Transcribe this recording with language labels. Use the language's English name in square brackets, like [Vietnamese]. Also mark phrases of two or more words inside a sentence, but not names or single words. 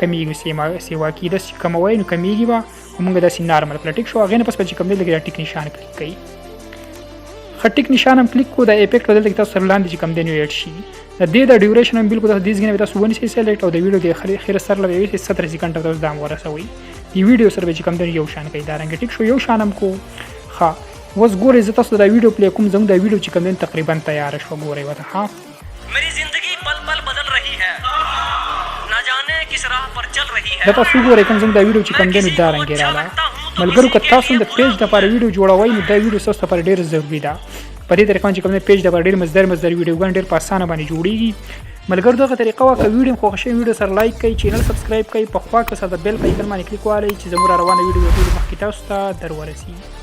[Pashto] کمیږي سیوا کې داسې کموئ نو کمیږي به خو موږ داسې نارمل کړه ټیک شو هغې نه پس به چې کوم دی لږ دا ټیک نشان کلیک کوئ ښه ټیک نشان هم کلیک کړو دا افیکټ به دلته کې تاسو سره لاندې چې کوم دی نو ایډ شي د دې د ډیوریشن هم بالکل تاسو دې ځای نه تاسو ونیسئ سلیکټ او د ویډیو د خیر سر له 17 سیکنډ ته تاسو دا هم ورسوئ د ویډیو سره به چې کوم دی یو شان کوي دا رنګ ټیک شو یو شان هم کو ښه اوس ګورئ زه تاسو دا ویډیو پلی کوم زموږ دا ویډیو چې کوم دی تقریبا تیاره شوه ګورئ ورته ها [Hindi] मेरी जिंदगी पल पल बदल रही है ना जाने किस राह पर चल रही है [Pashto] دا تاسو ګورئ کوم زموږ دا ویډیو چې کوم دی نو دا رنګې راله ملګرو که تاسو د پیج دپاره ویډیو جوړوئ نو دا ویډیو ستاسو لپاره ډېر ضروري ده په دې طریقه چې کوم دی پیج دپاره ډېر مزدار ویډیوګانې ډېر په اسانه باندې جوړېږي ملګرو دغه طریقه وه که ویډیو خوښ شوی ویډیو سره لایک کړئ چینل سبسکرایب کړئ په خوا کې سره د بیل په ایکن باندې کلیک والئ چې زموږ را روانه ویډیو ټولو مخکې تاسو ته در ورسي